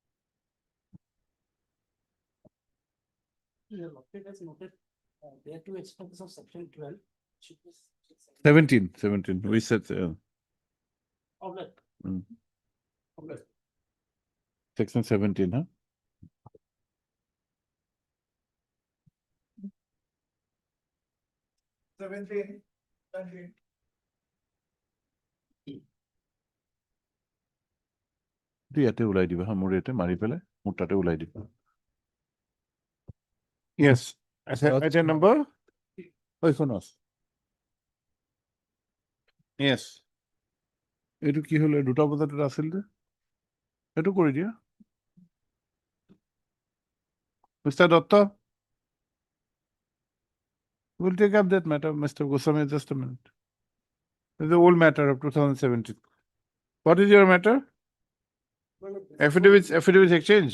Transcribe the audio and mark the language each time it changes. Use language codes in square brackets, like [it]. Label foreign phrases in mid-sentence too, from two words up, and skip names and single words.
[en] There are two expenses of section 12. 17, we said. Of that. Mm. Of that. Section 17, huh? [as] ইয়াতে ওলাই দিবা হা মোৰ ইয়াতে মাৰি পেলাই মোৰ তাতে ওলাই দিবা Yes. [en] Item number? Yes. [as] এইটো কি হলে 2টা বজাত আছিল যে এইটো কৰি দিয়া Mr. [en] Datta, we'll take up that matter, Mr. Goswami, just a minute. It's the old matter of 2017. What is your matter? Affidavits exchanged?